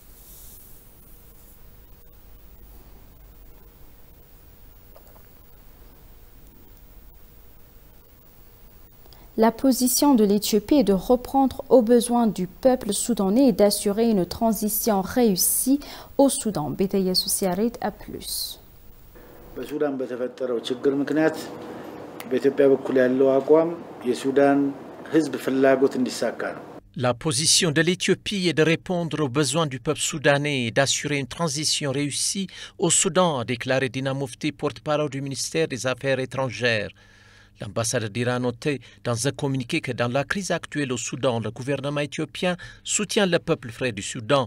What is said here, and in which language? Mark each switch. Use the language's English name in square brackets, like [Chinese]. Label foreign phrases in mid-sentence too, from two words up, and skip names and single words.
[French] La position de l'Éthiopie est de reprendre aux besoins du peuple soudanais et d'assurer une transition réussie au Soudan. Bétaïa Souciarit à plus. [Amharic] በሱዳን በተፈጠረው ችግር ምክንያት በኢትዮጵያ በኩል ያለው አቋም የሱዳን ሕዝብ ፍላጎት እንዲሳካ ነው። [French] La position de l'Éthiopie est de répondre aux besoins du peuple soudanais et d'assurer une transition réussie au Soudan, a déclaré Dina Mufti, porte-parole du ministère des Affaires étrangères. L'ambassadeur d'Iran a noté dans un communiqué que dans la crise actuelle au Soudan, le gouvernement éthiopien soutient le peuple frère du Soudan.